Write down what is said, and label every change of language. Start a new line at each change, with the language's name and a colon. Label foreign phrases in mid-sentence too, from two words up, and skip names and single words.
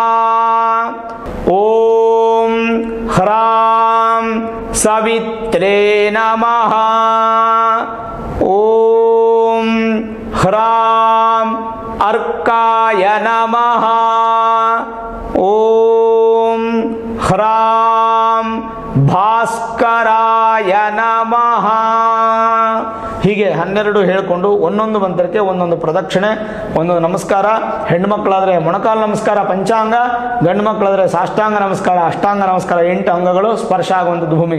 Sanskrit: ಓಂ ಹ್ರಾಂ ಸವಿತ್ರೇ ನಮಃ, ಓಂ ಹ್ರಾಂ ಅರ್ಕಾಯ ನಮಃ, ಓಂ ಹ್ರಾಂ ಭಾಸ್ಕರಾಯ ನಮಃ.
Kannada: ಹೀಗೆ 12 ಹೇಳಿಕೊಂಡು ಒಂದೊಂದು ಮಂತ್ರಕ್ಕೆ ಒಂದೊಂದು ಪ್ರದಕ್ಷಿಣೆ, ಒಂದೊಂದು ನಮಸ್ಕಾರ. ಹೆಣ್ಮಕ್ಳಾದರೆ ಮೊಣಕಾಲು ನಮಸ್ಕಾರ ಪಂಚಾಂಗ, ಗಂಡು ಮಕ್ಕಳಾದರೆ ಸಾಷ್ಟಾಂಗ ನಮಸ್ಕಾರ, ಅಷ್ಟಾಂಗ ನಮಸ್ಕಾರ, 8 ಅಂಗಗಳು ಸ್ಪರ್ಶ ಆಗುವಂಥದ್ದು ಭೂಮಿಗೆ.